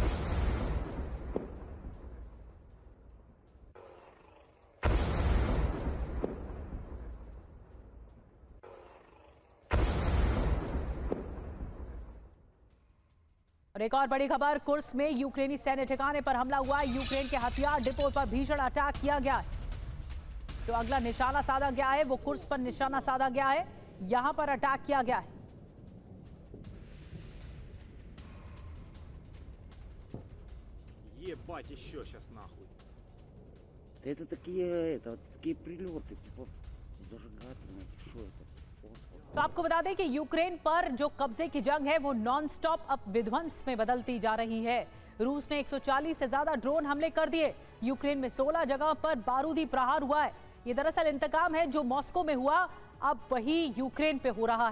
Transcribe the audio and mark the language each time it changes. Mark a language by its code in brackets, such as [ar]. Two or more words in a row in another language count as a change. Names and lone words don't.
[hi] और एक और बड़ी खबर, कुर्स्क में यूक्रेनी सैन्य ठिकाने पर हमला हुआ है। यूक्रेन के हथियार डिपो पर भीषण अटैक किया गया है। जो अगला निशाना साधा गया है वो कुर्स्क पर निशाना साधा गया है। यहां पर अटैक किया गया है। [ru] Ебать, еще сейчас нахуй. Это такие прилеты, типа зажигательные, что это? [hi] तो आपको बता दें कि यूक्रेन पर जो कब्जे की जंग है वो [en] non stop [hi] अब विध्वंस में बदलती जा रही है। रूस ने 140 से ज्यादा ड्रोन हमले कर दिए। यूक्रेन में 16 जगह पर बारूदी प्रहार हुआ है। ये दरअसल इंतकाम है जो मॉस्को में हुआ, अब वही यूक्रेन पे हो रहा है।